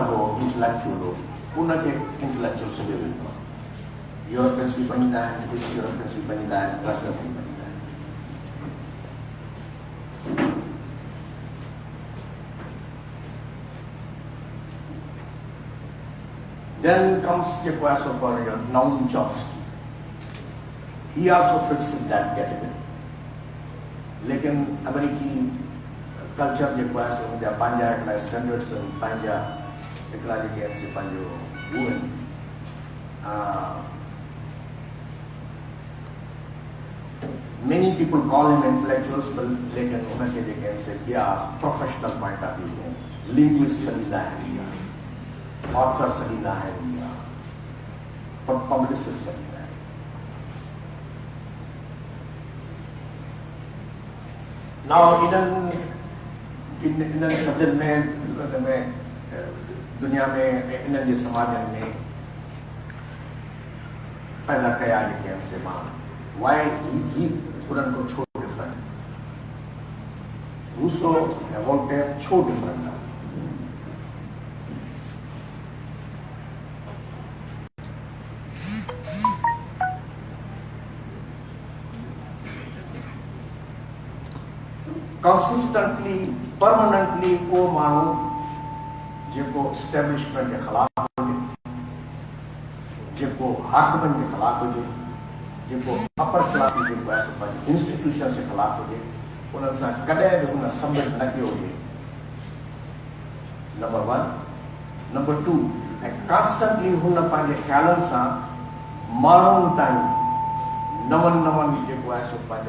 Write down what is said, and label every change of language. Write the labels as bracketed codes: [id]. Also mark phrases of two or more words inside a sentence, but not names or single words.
[sd] हो इंटेलेक्चुअल हो उनखे इंटेलेक्चुअल सॾियो वेंदो आहे यूरोपियंस बि मञींदा आहिनि ईस्ट यूरोपियंस बि मञींदा आहिनि रशियंस बि मञींदा आहिनि [en] Then comes Jawaid Bhutto, Noam Chomsky. He also fits in that category. [sd] लेकिन अमेरिकी कल्चर जेको आहे सो उनजा पंहिंजा हिकिड़ा स्टैंडर्ड्स आहिनि पंहिंजा हिकिड़ा जेके आहिनि से पंहिंजो उहो आहिनि [en] many people call him intellectuals but [sd] लेकिन उनखे जेके आहिनि से ॿिया [en] professional point of view [sd] आहिनि लिंग्विस्ट सॾींदा आहिनि या ऑथर सॾींदा आहिनि या पब्लिसिस्ट सॾींदा आहिनि Now, इन्हनि सदियुनि में दुनिया में इन्हनि जे समाजनि में पैदा कया जेके आहिनि से माण्हू [en] why he [sd] उन्हनि खां छो डिफरेंट रूसो ऐं वोल्टेयर छो डिफरेंट आहे [en] consistently, permanently [sd] को माण्हू जेको एस्टेब्लिशमेंट के ख़िलाफ़ हुजे जेको हाकमनि जे ख़िलाफ़ हुजे जेको [en] upper class [sd] जेको आहे पंहिंजे इंस्टीट्यूशन जे ख़िलाफ़ हुजे उन्हनि सां कॾहिं बि हुन सबमिट न कयो हुजे नंबर 1 नंबर 2 ऐं कॉन्स्टेंटली हुन पंहिंजे ख़्यालनि सां माण्हुनि ताईं नवन जेको आहे सो पंहिंजो